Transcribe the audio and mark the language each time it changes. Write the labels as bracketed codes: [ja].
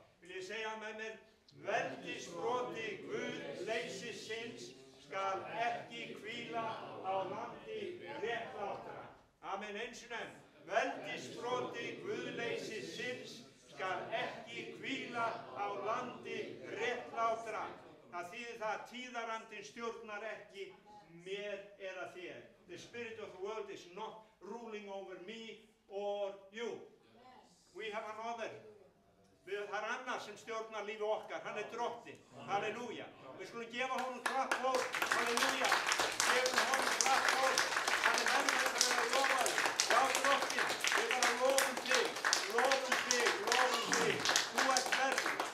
[is] Vil ég segja með mér, veldisbroti guðleysisins skal ekki hvíla á landi réttlátra. Amen, eins og enn. Veldisbroti guðleysisins skal ekki hvíla á landi réttlátra. Það þýðir það að tíðarandinn stjórnar ekki mér eða þér. [en] The spirit of the world is not ruling over me or you. We have another. [is] Það er annar sem stjórnar lífi okkar. Hann er drottinn. Halleluja. Við skulum gefa honum klappból. Halleluja. Gefum honum klappból. Hann er verður að vera lofaður. Já, drottinn. Við bara lofum þig. Lofum þig. Lofum þig. Þú ert verður.